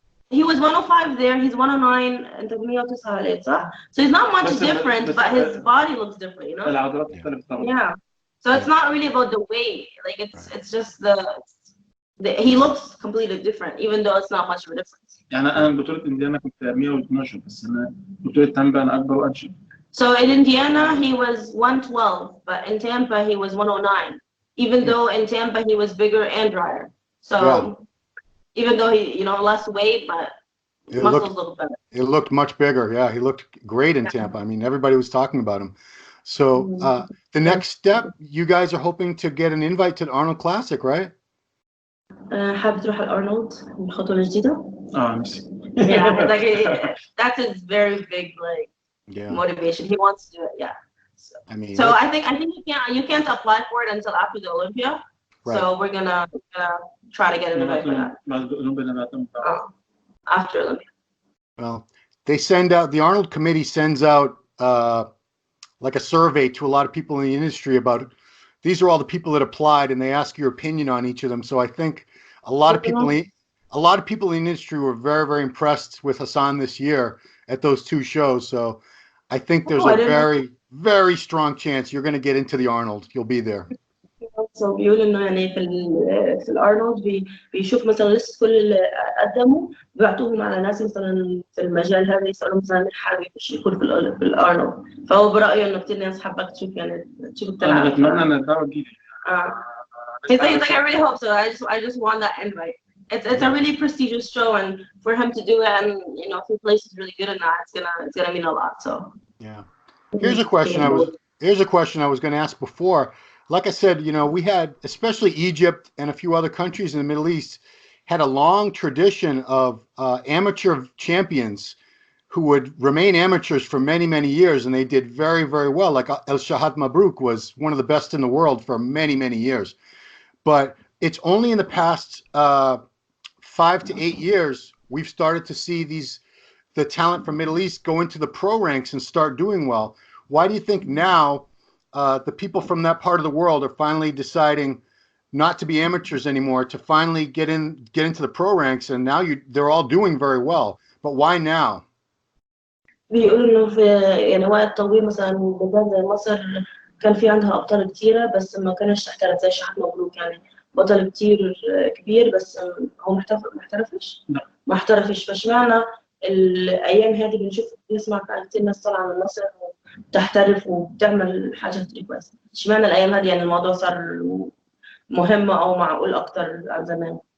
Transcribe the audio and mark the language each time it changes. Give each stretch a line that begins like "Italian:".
English: he was 105 there, he's 109 and 109. So he's not much different, but his body looks different, Yeah. So it's not really about the weight. Like it's just he looks completely different, even though it's not much of a difference.
Arabic: يعني أنا بطولة إنديانا كنت 112 بس أنا بطولة تامبا أنا أكبر وأنشط.
English: So in Indiana he was 112, but in Tampa he was 109. Even though in Tampa he was bigger and drier. So even though he, less weight, but muscles look better. It looked much bigger. Yeah, he looked great in Tampa. I mean, everybody was talking about him. So the next step, you guys are hoping to get an invite to the Arnold Classic, right?
Arabic: حابب تروح الأرنولد الخطوة الجديدة؟ نفسي.
English: Yeah, that's his very big Yeah. motivation. He wants to do it. Yeah. I mean, So I think you can't apply for it until after the Olympia. Right. So we're gonna try to get an invite for that. After Olympia. well, they send out, the Arnold Committee sends out like a survey to a lot of people in the industry about, these are all the people that applied, and they ask your opinion on each of them. So I think a lot of people in the industry were very, very impressed with Hassan this year at those two shows. So I think there's a very, very strong chance you're going to get into the Arnold. You'll be there. So
Arabic: بيقول انه يعني في الارنولد بيشوف مثلا لسه كل اللي قدموا بيعطوهم على ناس مثلا في المجال هذا يسالوا مثلا حابب يكون في الارنولد. فهو برايه انه كثير ناس حابه تشوف يعني تشوف التلعب. انا بتمنى ان الدعوه تجيلي.
English: He's like, I really hope so. I just want that invite. It's a really prestigious show, and for him to do it, and you know, if he places really good in that, it's gonna mean a lot. So yeah. Here's a question I was going to ask before. Like I said, you know, we had, especially Egypt and a few other countries in the Middle East, had a long tradition of amateur champions who would remain amateurs for many, many years, and they did very, very well. Like El Shahad Mabrouk was one of the best in the world for many, many years. But it's only in the past 5 to 8 years we've started to see the talent from Middle East go into the pro ranks and start doing well. Why do you think now the people from that part of the world are finally deciding not to be amateurs anymore, to finally get into the pro ranks, and now they're all doing very well? But why now?
Arabic: بيقولوا انه في يعني وقت طويل مثلا بلدان زي مصر كان في عندها ابطال كتيره بس ما كانش تحترف زي شحات مبروك يعني بطل كتير كبير بس هو ما احترفش؟ لا ما احترفش. فاشمعنى الايام هذه بنشوف نسمع كتير ناس طالعه من مصر تحترف وبتعمل حاجات كتير كويسه؟ اشمعنى الايام هذه يعني الموضوع صار مهم او معقول اكتر عن زمان؟